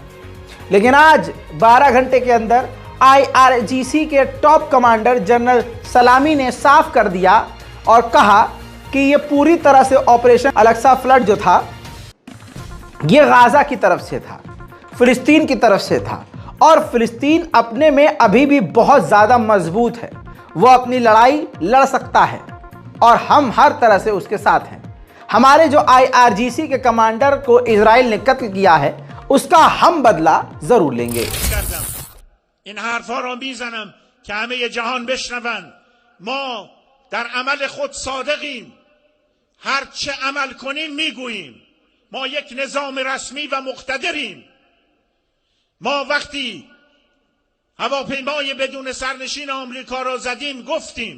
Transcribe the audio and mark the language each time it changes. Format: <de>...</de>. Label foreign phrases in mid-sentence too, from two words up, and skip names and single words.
<hi>लेकिन आज 12 घंटे के अंदर IRGC के टॉप कमांडर जनरल सलामी ने साफ कर दिया और कहा कि ये पूरी तरह से ऑपरेशन अल अक्सा फ्लड जो था ये गाज़ा की तरफ से था, फ़िलिस्तीन की तरफ से था और फ़िलिस्तीन अपने में अभी भी बहुत ज़्यादा मजबूत है। वो अपनी लड़ाई लड़ सकता है और हम हर तरह से उसके साथ हैं। हमारे जो IRGC के कमांडर को इजराइल ने कत्ल किया है उसका हम बदला ज़रूर लेंगे।</hi> <fa>این حرفا را میزنم که همه جهان بشنون. ما در عمل خود صادقیم. هر چه عمل کنیم میگوییم. ما یک نظام رسمی و مقتدریم. ما وقتی هواپیمای بدون سرنشین آمریکا را زدیم گفتیم.</fa>